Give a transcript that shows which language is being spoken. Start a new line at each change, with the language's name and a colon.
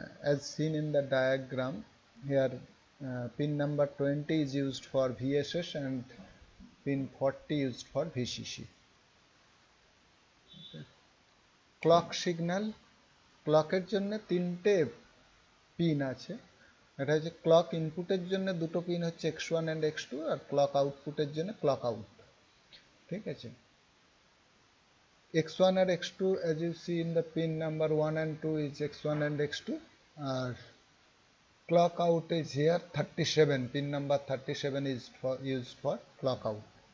English: as seen in the diagram here, pin number 20 is used for VSS and pin 40 used for VCC.
Bangla: Clock signal, ক্লকের জন্য তিনটে pin আছে, এটা হচ্ছে clock ইনপুটের জন্য দুটো পিন হচ্ছে X1 and X2 আর clock আউটপুটের জন্য ক্লক আউট। ঠিক আছে,
English: X1 and X2 as you see in the pin number 1 and 2 is X1 and X2, and clock out is here 37, pin number 37 is used for clock out.